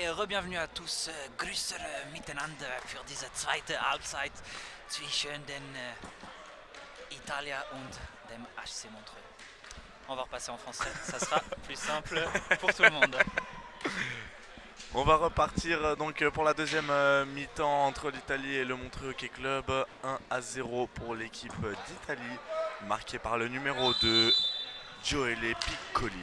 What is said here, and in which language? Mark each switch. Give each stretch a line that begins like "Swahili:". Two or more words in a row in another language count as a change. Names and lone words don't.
French: bienvenue à tous.
German: Grüße miteinander für diese zweite Halbzeit zwischen den Italia und dem HC Montreux.
French: On va repasser en français, ça sera plus simple pour tout le monde. On va repartir donc pour la deuxième mi-temps entre l'Italie et le Montreux Hockey Club. 1-0 pour l'équipe d'Italie, marqué par le numéro 2, Gioele Piccoli.